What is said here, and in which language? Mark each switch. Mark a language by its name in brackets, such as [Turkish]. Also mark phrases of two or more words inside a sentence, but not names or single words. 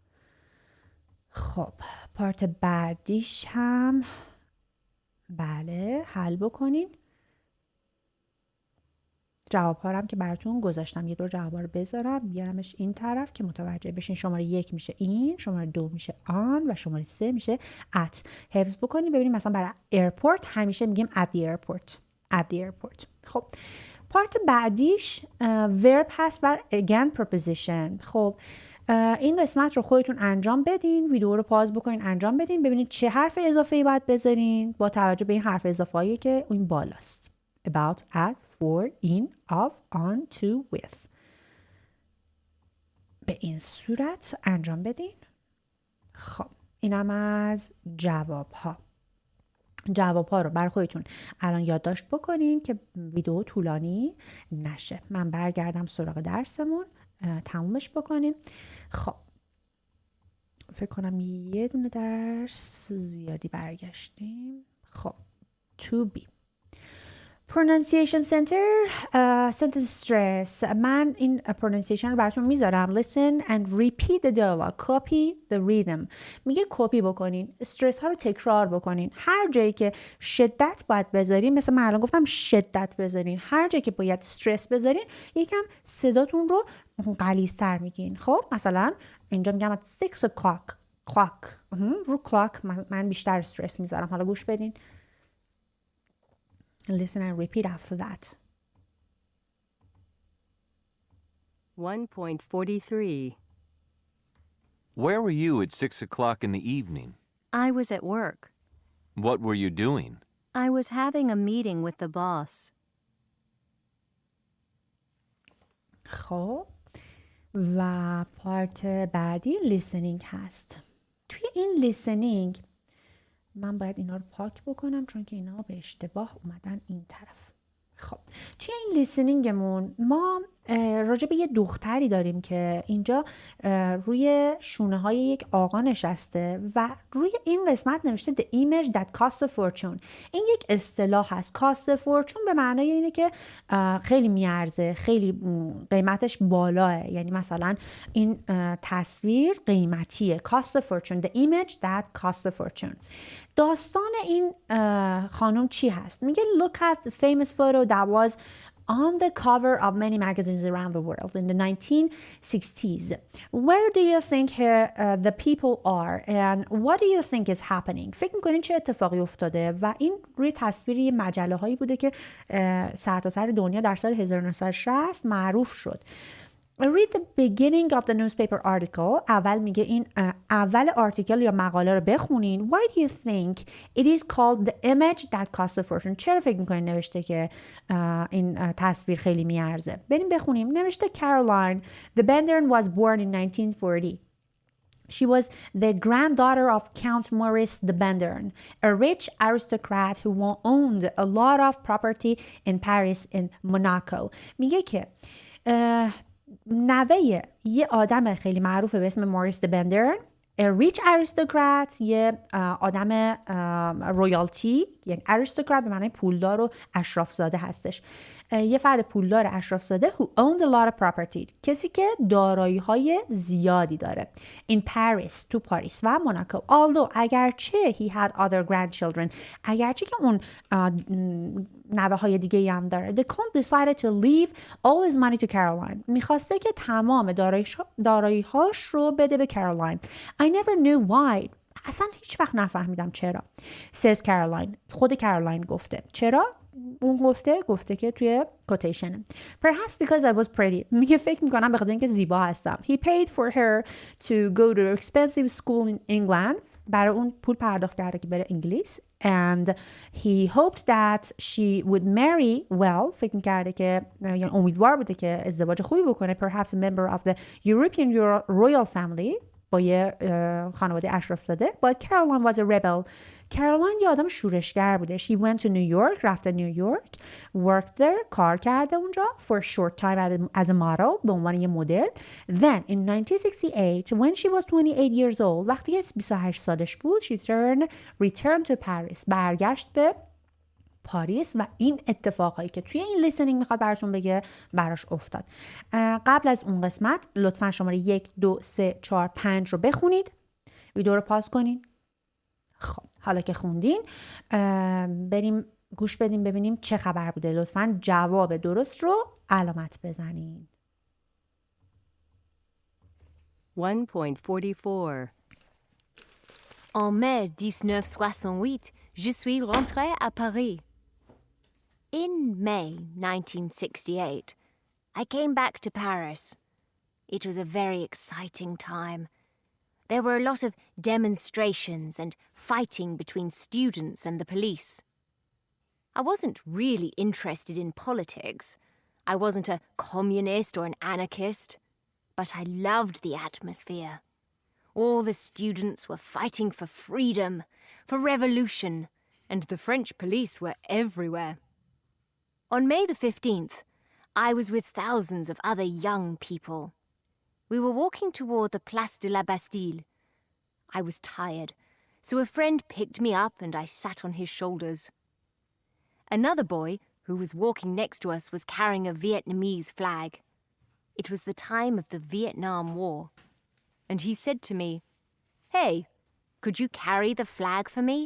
[Persian] خب پارت بعدیش هم بله حل بکنین. جواب ها هم که براتون گذاشتم. یه دور جواب ها رو بذارم بیارمش این طرف که متوجه بشین. شماره 1 میشه این، شماره 2 میشه آن و شماره 3 میشه at. حفظ بکنید. ببینید مثلا برای airport همیشه میگیم [English] at the airport. at the airport. [Persian] خب پارت بعدیش verb هست و [English] again preposition. [Persian] خب این قسمت رو خودتون انجام بدین، ویدیو رو پاز بکنین انجام بدین، ببینید چه حرف اضافه‌ای باید بذارین با توجه به این حرف اضافه‌ای که این بالاست. [English] about, at, for, in, of, on, to, with. [Persian] به این صورت انجام بدین. خب اینم از جواب ها رو برای خودتون الان یادداشت بکنین که ویدیو طولانی نشه. من برگردم سراغ درسمون تمومش بکنیم. خب فکر کنم یه دونه درس زیادی برگشتیم. [English] خب to be pronunciation center sentence stress. [Persian] من این pronunciation رو براتون میذارم. [English] listen and repeat the dialogue. copy the rhythm. [Persian] میگه کپی بکنین، استرس ها رو تکرار بکنین. هر جایی که شدت باید بذارین، مثل من الان گفتم شدت بذارین، هر جایی که باید استرس بذارین یکم صداتون رو غلیظ‌تر میگین. خب مثلا اینجا میگم [English] at 6 o'clock. clock. [Persian] رو clock من بیشتر استرس میذارم. حالا گوش بدین. [English] Listen and repeat after that. 1.43. Where were you at 6 o'clock in the evening? I was at work. What were you doing? I was having a meeting with the boss. [Persian] خب و پارت بعدی لیسنینگ هست. توی این لیسنینگ من باید اینا رو پاک بکنم چون که اینا به اشتباه اومدن این طرف. خب توی این لیسنینگمون ما راجع به یه دختری داریم که اینجا روی شونه های یک آقا نشسته و روی این قسمت نوشته [English] the image that costs a fortune. [Persian] این یک اصطلاح هست. [English] cost a fortune [Persian] به معنای اینه که خیلی میارزه، خیلی قیمتش بالاه. یعنی مثلا این تصویر قیمتیه. cost a fortune. the image that costs a fortune. داستان این خانم چی هست؟ [English] میگه look at the famous photo that was on the cover of many magazines around the world in the 1960s. Where do you think the people are and what do you think is happening? [Persian] فکر میکنین چه اتفاقی افتاده؟ و این روی تصویری مجله هایی بوده که سرتاسر دنیا در سال 1960 معروف شد. [English] Read the beginning of the newspaper article. [Persian] اول میگه این اول آرتیکل یا مقاله رو بخونین. [English] Why do you think it is called the image that costs a fortune? [Persian] چرا فکر میکنین نوشته که این تصویر خیلی میارزه؟ بریم بخونیم. نوشته [English] Caroline the Bender was born in 1940. She was the granddaughter of Count Maurice de Bendern, a rich aristocrat who owned a lot of property in Paris and Monaco. [Persian] میگه که نوه یه آدم خیلی معروفه به اسم موریس د بندرن، [English] a rich aristocrat، [Persian] یه آدم رویالتی، یعنی aristocrat به معنی پولدار و اشرافزاده هستش، یه فرد پولدار اشرافزاده [English] who owned a lot of property، [Persian] کسی که دارایی های زیادی داره. [English] in Paris، [Persian] تو پاریس و موناکو. [English] although اگرچه he had other grandchildren، [Persian] اگرچه که اون نوه های دیگه هم داره. [English] the count decided to leave all his money to Caroline. [Persian] میخواسته که تمام دارایی هاش رو بده به کارولین. [English] I never knew why. [Persian] اصلا هیچ وقت نفهمیدم چرا. [English] says Caroline. [Persian] خود کارولین گفته. چرا؟ اون گفته که توی کوتیشن [English] perhaps because I was pretty. [Persian] میگه فکر میکنم به خاطر اینکه زیبا هستم. [English] he paid for her to go to expensive school in England. [Persian] برای اون پول پرداخت کرده که بره انگلیس. [English] and he hoped that she would marry well. [Persian] فکر میکرده که یعنی امیدوار بوده که ازدواج خوبی بکنه. [English] perhaps a member of the European royal family. [Persian] با یه خانواده اشرافزاده. [English] but Caroline was a rebel. [Persian] کارولین یه آدم شورشگر بوده. [English] she went to New York. [Persian] رفته نیویورک. [English] worked there. [Persian] کار کرده اونجا [English] for a short time as a model. [Persian] به عنوان یه مدل. [English] then in 1968 when she was 28 years old [Persian] وقتی که 28 سالش بود [English] she returned to Paris. [Persian] برگشت به پاریس و این اتفاقایی که توی این لیسنینگ میخواد براتون بگه براش افتاد. قبل از اون قسمت لطفا شماره 1 2 3 4 5 رو بخونید. ویدیو رو پاس کنین. خب حالا که خوندین بریم گوش بدیم ببینیم چه خبر بوده. لطفا جواب درست رو علامت بزنین. 1.44. [French] En mai 1968, je suis rentrée à Paris. [English] In May 1968, I came back to Paris. It was a very exciting time. There were a lot of demonstrations and fighting between students and the police. I wasn't really interested in politics. I wasn't a communist or an anarchist, but I loved the atmosphere. All the students were fighting for freedom, for revolution, and the French police were everywhere. On May the 15th, I was with thousands of other young people. We were walking toward the Place de la Bastille. I was tired, so a friend picked me up and I sat on his shoulders. Another boy, who was walking next to us, was carrying a Vietnamese flag. It was the time of the Vietnam War. And he said to me, "Hey, could you carry the flag for me?"